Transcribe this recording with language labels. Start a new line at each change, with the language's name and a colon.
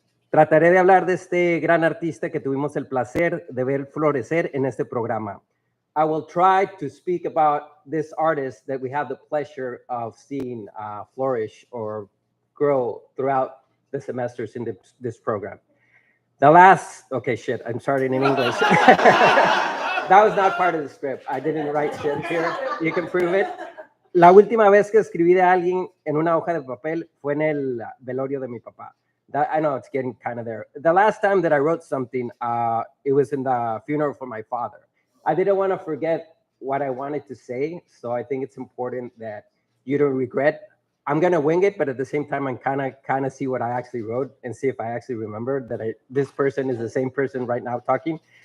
Spanish: Trataré de hablar de este gran artista que tuvimos el placer de ver florecer en este programa.
English: I will try to speak about this artist that we have the pleasure of seeing flourish or grow throughout the semesters in this program. Okay, shit, I'm starting in English. That was not part of the script. I didn't write shit here. You can prove it.
Spanish: La última vez que escribí de alguien en una hoja de papel fue en el velorio de mi papá.
English: That I know it's getting kind of there. The last time that I wrote something, it was in the funeral for my father. I didn't want to forget what I wanted to say, so I think it's important that you don't regret. I'm gonna wing it, but at the same time, I'm kind of see what I actually wrote and see if I actually remember that this person is the same person right now talking.